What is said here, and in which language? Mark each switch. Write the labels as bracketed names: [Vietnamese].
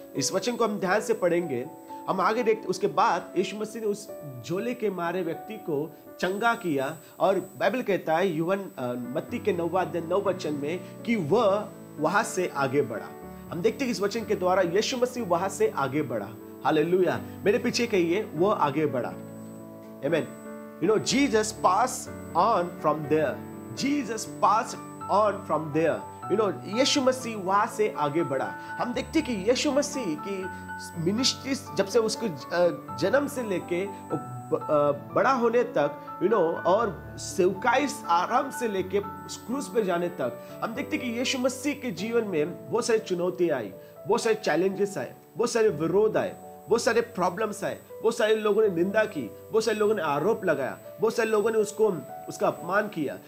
[Hindi] इस वचन को हम ध्यान से पढ़ेंगे, हम आगे देखते। उसके बाद यीशु मसीह ने उस झोले के मारे व्यक्ति को चंगा किया, और बाइबल कहता है मत्ती के 9वां अध्याय 9 वचन में कि वह वहां से आगे बढ़ा। हम देखते हैं इस वचन के द्वारा यीशु मसीह वहां से आगे बढ़ा। हालेलुया। मेरे पीछे कहिए, वह आगे बढ़ा। आमीन। [English] Jesus passed on from there. Jesus passed on from there. [Hindi] यीशु मसीह वहां से आगे बढ़ा। हम देखते कि यीशु मसीह की मिनिस्ट्री जब से उसको जन्म से लेके बड़ा होने तक और सेवकाई आराम से लेके क्रूस पे जाने तक, हम देखते कि यीशु मसीह के जीवन में बहुत सारी चुनौतियां आई, बहुत सारे चैलेंजेस आए, बहुत सारे विरोध आए, बहुत सारे प्रॉब्लम्स आए, बहुत सारे लोगों ने निंदा की, बहुत सारे लोगों ने आरोप लगाया, बहुत सारे लोगों ने उसका अपमान किया।